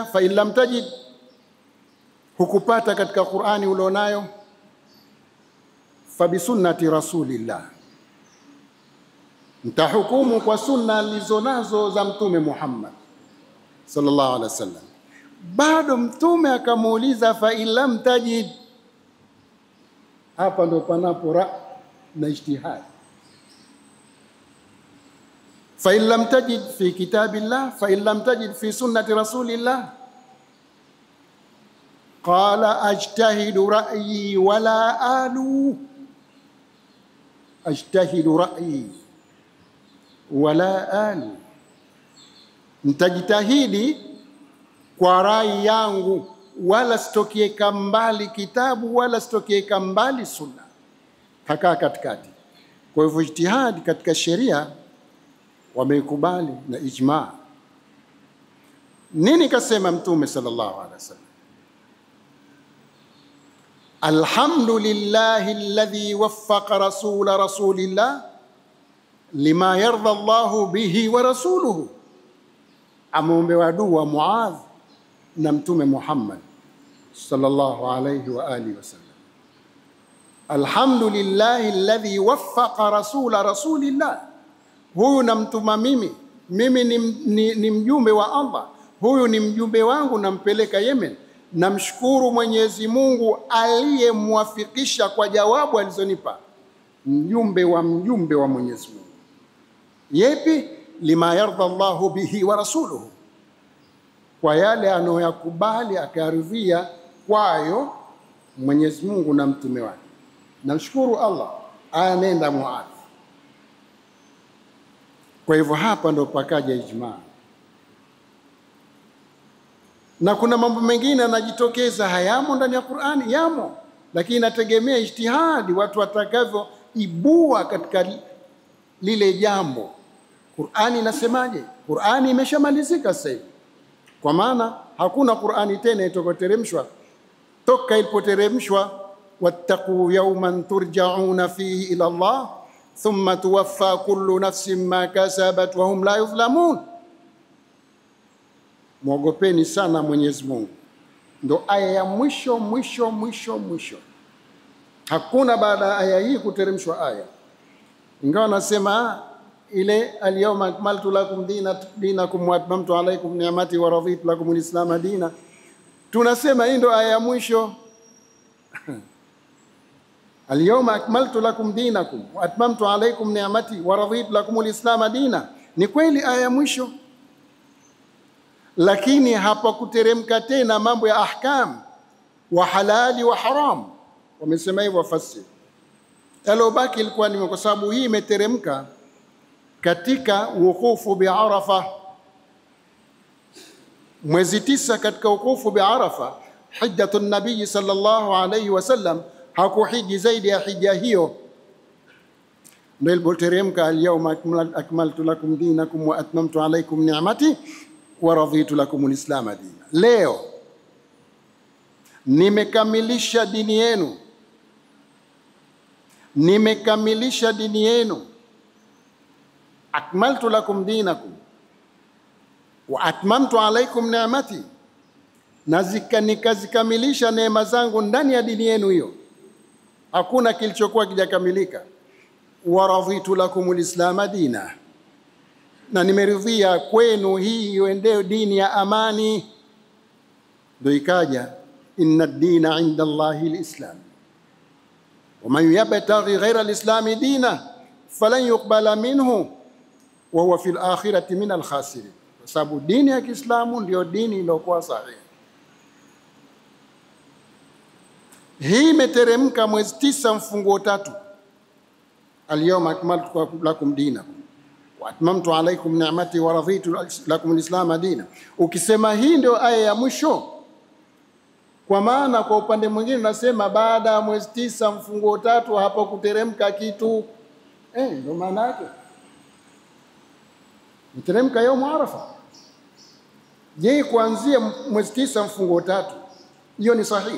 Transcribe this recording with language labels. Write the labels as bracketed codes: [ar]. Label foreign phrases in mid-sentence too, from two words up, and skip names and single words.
[ar] فإن لم تجد, [sw] hukupata katika Qur'ani ulionayo, [ar] فبسنة رسول الله, [sw] mtahukumu kwa sunna alizonazo za mtume Muhammad [ar] صلى الله عليه وسلم. [sw] Bado mtume akamuuliza [ar] فإن لم تجد. [sw] Hapa ndo panapo na ijtihad. [ar] فإن لم تجد في كتاب الله فإن لم تجد في سنة رسول الله قال أجتهد رأيي ولا آلو. أجتهد رأيي ولا آلو, [sw] nitajitahidi kwa rai yangu, wala sitokieka mbali kitabu, wala sitokieka mbali sunna, hakaa katikati. Kwa hivyo ijtihad katika sheria wameikubali na ijma. Nini kasema mtume [ar] صلى الله عليه وسلم? الحمد لله الذي وفق رسول الله لما يرضى الله به ورسوله. [sw] Ameombewa dua Muadh na mtume Muhammad [ar] صلى الله عليه وآله وسلم. الحمد لله الذي وفق رسول الله, [sw] huyu namtuma mimi ni mjumbe wa Allah, huyu ni mjumbe wangu, nampeleka Yemen. Namshukuru Mwenyezi Mungu aliyemwafikisha kwa jawabu alizonipa, mjumbe wa Mwenyezi Mungu. Yepi? [ar] لما يرضى الله به ورسوله, [sw] kwa yale anoyakubali akaridhia kwayo Mwenyezi Mungu na mtume wake. Namshukuru Allah, anenda Muadh. Kwa hivyo hapa ndo pakaja ijma. Na kuna mambo mengine yanajitokeza hayamo ndani ya Qur'ani, yamo, lakini inategemea ijtihadi, watu watakavyo ibua katika lile jambo. Qur'ani inasemaje? Qur'ani imeshamalizika sasa hivi, kwa maana hakuna Qur'ani tena itokoteremshwa toka ilipoteremshwa, [ar] واتقوا يوما ترجعون فيه إلى الله ثم توفى كل نفس ما كسبت وهم لا يظلمون. [sw] Mwogopeni sana Mwenyezi Mungu. Ndo aya ya mwisho. Hakuna baada ya aya hii kuteremshwa aya. Ingawa nasema ile [ar] اليوم أكملت لكم دينكم وأتممت عليكم نعمتي ورضيت لكم الإسلام دينا, [sw] tunasema hii ndo aya ya mwisho. [ar] اليوم أكملت لكم دينكم وأتممت عليكم نعمتي ورضيت لكم الإسلام دينا, [sw] ni kweli aya ya mwisho, lakini hapa kuteremka tena mambo ya ahkam wa halali wa haram. Wamesema hivyo wafasiri. Alobaki ilikuwa ni kwa sababu hii imeteremka katika wukufu bi Arafa, mwezi 9 katika wukufu bi Arafa, [ar] حجة النبي صلى الله عليه وسلم [sw] hakuhiji zaidi ya hija hiyo. Ndio ilipoteremka [ar] اليوم أكملت لكم دينكم وأتممت عليكم نعمتي ورضيت لكم الإسلام دينا. [sw] Leo nimekamilisha dini yenu, [ar] أكملت لكم دينكم وأتممت عليكم نعمتي, [sw] nikazikamilisha neema zangu ndani ya dini yenu hiyo, hakuna kilichokuwa kijakamilika. [ar] ورضيت لكم الإسلام دينا, [sw] na nimeridhia kwenu hii iendeo dini ya amani. ndio ikaja [ar] إن الدين عند الله الإسلام ومن يبتغ غير الإسلام دينا فلن يقبل منه وهو في الآخرة من الخاسرين. [sw] Kwa sababu dini ya Kiislamu ndio dini iliyokuwa sahihi. Hii imeteremka mwezi 9 mfunguo 3, [ar] اليوم أكملت لكم دينكم وأتممت عليكم نعمتي ورضيت لكم الإسلام دينا. [sw] Ukisema hii ndio aya ya mwisho, kwa maana kwa upande mwingine nasema baada ya mwezi 9 mfunguo 3 hapo kuteremka kitu, ndio maana yake mteremka yaumu Arafa. Je, kuanzia mwezi 9 mfunguo 3 hiyo ni sahihi?